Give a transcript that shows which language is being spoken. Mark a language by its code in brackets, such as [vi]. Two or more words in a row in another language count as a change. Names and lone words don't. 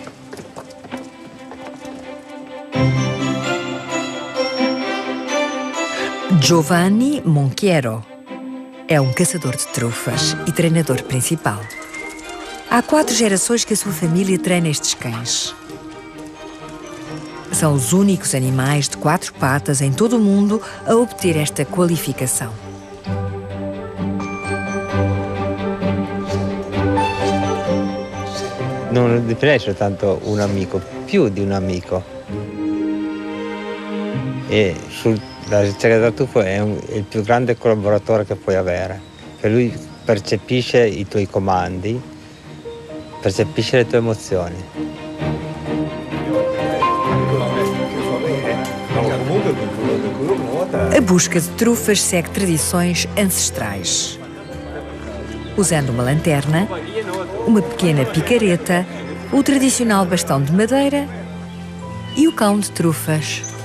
[pt] Giovanni Monchiero é um caçador de trufas e treinador principal. Há 4 gerações que a sua família treina estes cães. São os únicos animais de 4 patas em todo o mundo a obter esta qualificação. [it] Non definisce soltanto un amico, più di un amico. E la ricerca del tuffo è il più grande collaboratore che puoi avere, che lui percepisce i tuoi comandi, percepisce le tue emozioni. [pt] A busca de trufas segue tradições ancestrais. Usando uma lanterna, uma pequena picareta, o tradicional bastão de madeira e o cão de trufas.